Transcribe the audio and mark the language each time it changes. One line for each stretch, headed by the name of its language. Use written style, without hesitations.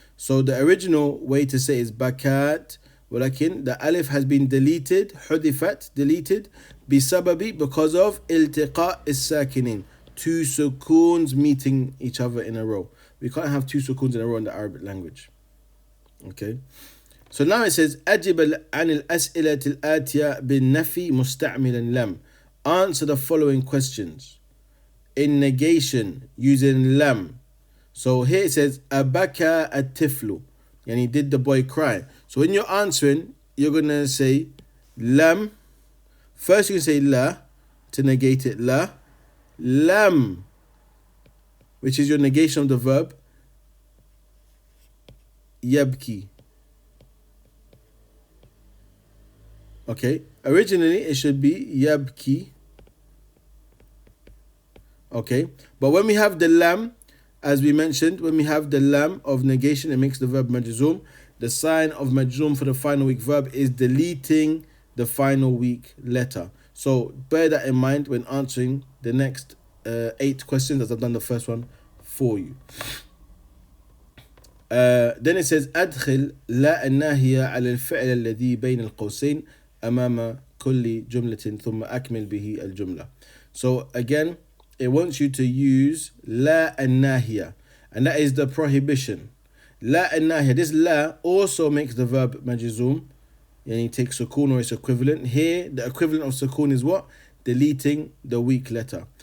English: So the original way to say is bakat,
Arabic: ولكن
English: the alif has been deleted,
Arabic: حذفت,
English: deleted,
Arabic: بسبب,
English: because of التقاء الساكنين, two sukoons meeting each other in a row. We can't have two sukoons in a row in the Arabic language. Okay.
Arabic: So now it says أجب عن الأسئلة الآتية بالنفي مستعملا لم.
English: Answer the following questions in negation using lam. So here it says abaka at-tiflu, yani did the boy cry? So when you're answering, you're gonna say lam. First you can say la to negate it, la. Lam, which is your negation of the verb, yabki. Okay, originally it should be yabki. Okay, but when we have the lam, as we mentioned, when we have the lam of negation, it makes the verb majzoom. The sign of majzoom for the final week verb is deleting the final week letter. So bear that in mind when answering the next 8 questions, as I've done the first one for you.
Arabic: Then it says أدخل لا الناهية على الفعل الذي بين القوسين أمام كل جملة ثم أكمل به الجملة.
English: So again, it wants you to use لا الناهية, and that is the prohibition. لا الناهية, this لا also makes the verb majzoom, and you take sukoon or its equivalent. Here, the equivalent of sukoon is what? Deleting the weak letter.